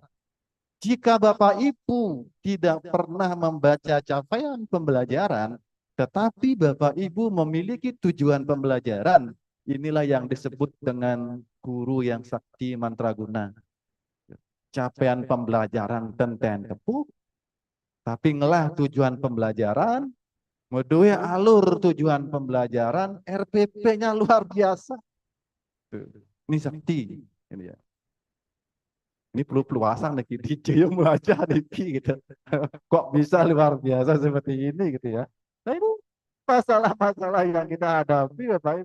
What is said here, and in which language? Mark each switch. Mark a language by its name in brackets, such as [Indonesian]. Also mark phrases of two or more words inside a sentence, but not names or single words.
[Indonesian] Jika Bapak Ibu tidak pernah membaca capaian pembelajaran, tetapi Bapak Ibu memiliki tujuan pembelajaran, inilah yang disebut dengan guru yang sakti mantraguna. Capaian pembelajaran [Balinese] tenten tepuh, [Indonesian] tapi ngelah tujuan pembelajaran, medue alur tujuan pembelajaran, RPP-nya luar biasa. Ini sakti, ini ya. Ini perlu peluasan lagi DJ yang baca gitu. Kok bisa luar biasa seperti ini gitu ya. Nah itu masalah-masalah yang kita hadapi Bapak Ibu.